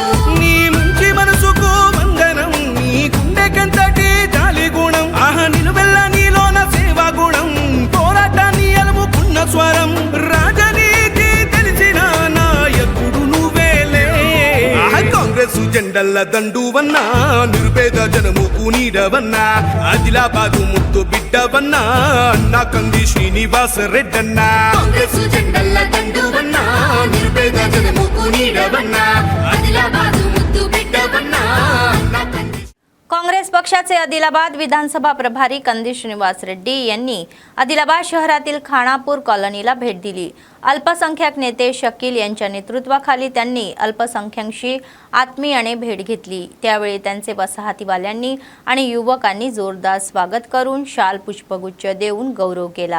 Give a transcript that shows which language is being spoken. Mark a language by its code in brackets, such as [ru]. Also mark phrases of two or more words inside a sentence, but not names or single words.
[te] నీ మంచి మనసుకు వందనం నీ గుండెకంతటి జాలి గుణం ఆహా నిలువెల్ల నీలోన సేవా గుణం పోరాటాన్ని అలుముకున్న స్వరం రాజనీతి తెలిసిన నాయకుడు నువ్వేలే కాంగ్రెస్ జెండల దండువన్నా నిర్భేద జనముకు నీడవన్నా ఆదిలాబాదు ముద్దు బిడ్డవన్నా అన్నా కంది శ్రీనివాస రెడ్డన్నా కాంగ్రెస్ జెండల దండువన్నా నిర్భేద జనముకు నీడవన్నా ఆదిలాబాదు ముద్దు బిడ్డవన్నా అన్నా కంది [mr] काँग्रेस पक्षाचे आदिलाबाद विधानसभा प्रभारी कंदी श्रीनिवास रेड्डी यांनी आदिलाबाद शहरातील खानापूर कॉलनीला भेट दिली. अल्पसंख्याक नेते शकील यांच्या नेतृत्वाखाली त्यांनी अल्पसंख्याकांशी आत्मीयतेने भेट घेतली. त्यावेळी त्यांचे वसाहतीवाल्यांनी आणि युवकांनी जोरदार स्वागत करून शाल पुष्पगुच्छ देऊन गौरव केला.